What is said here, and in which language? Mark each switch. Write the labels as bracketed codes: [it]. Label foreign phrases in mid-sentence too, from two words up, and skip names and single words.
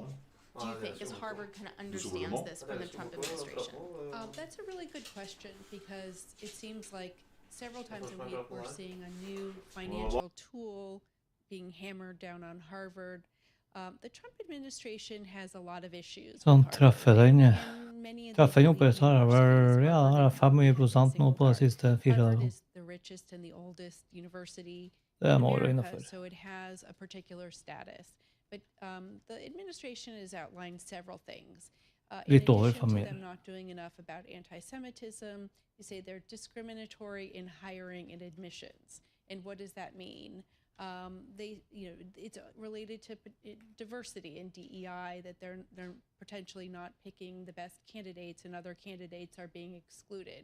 [en] Do you think, as Harvard kind of understands this from the Trump administration? That's a really good question, because it seems like several times a week we're seeing a new financial tool being hammered down on Harvard. The Trump administration has a lot of issues. [no] Sånn treffer den. Treffer den oppe, så har jeg vel ja, det er 5% nå på de siste 4 [en] Harvard [no] dagene. [en] is the richest and the oldest university [no] Det [en] in [no] må være [en] America, [no] innenfor. [en] so it has a particular status. But the administration has outlined several things. In [no] Litt over [en] addition to [no] familien. [en] them not doing enough about anti-Semitism, you say they're discriminatory in hiring and admissions. And what does that mean? It's related to diversity and DEI, that they're potentially not picking the best candidates and other candidates are being excluded.